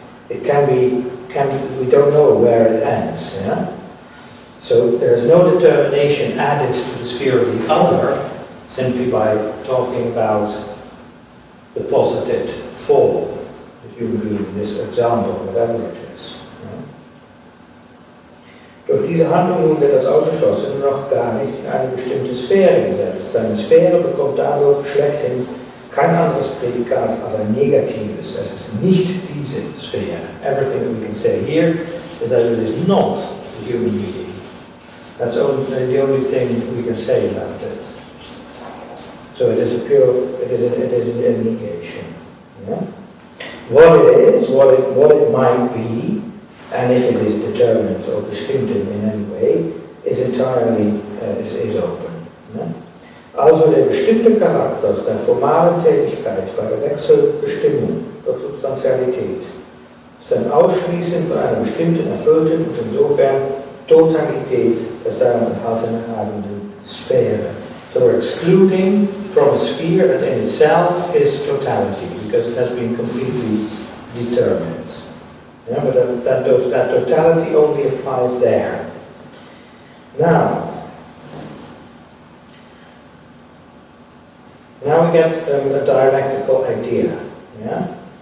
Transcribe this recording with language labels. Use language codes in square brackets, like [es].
[en] It can be, we don't know where it ends. Yeah? So there's no determination added to the sphere of the other simply by talking about the posited form, the human being in this example, whatever it is. [de] Ja. Durch diese Handlung wird das Ausgeschlossene noch gar nicht in eine bestimmte Sphäre gesetzt. Seine Sphäre bekommt dadurch schlechthin kein anderes Prädikat als ein negatives. Es ist nicht diese Sphäre. [en] Everything that we can say here is that it is not the human being. That's the only thing we can say about it. So it is a pure, it is a negation. Yeah? What it is, what it might be, and if it is determined or bestimmt in any way, is entirely is open. Yeah? [de] Also der bestimmte Charakter der formalen Tätigkeit bei der Wechselbestimmung durch Substantialität ist ein Ausschließen von einer bestimmten erfüllten und insofern Totalität des darin enthaltenen Sphäre. [en] So we're excluding from a sphere that in itself is totality, because it has been completely determined. Yeah, but that totality only applies there. Now we get a dialectical idea. Yeah?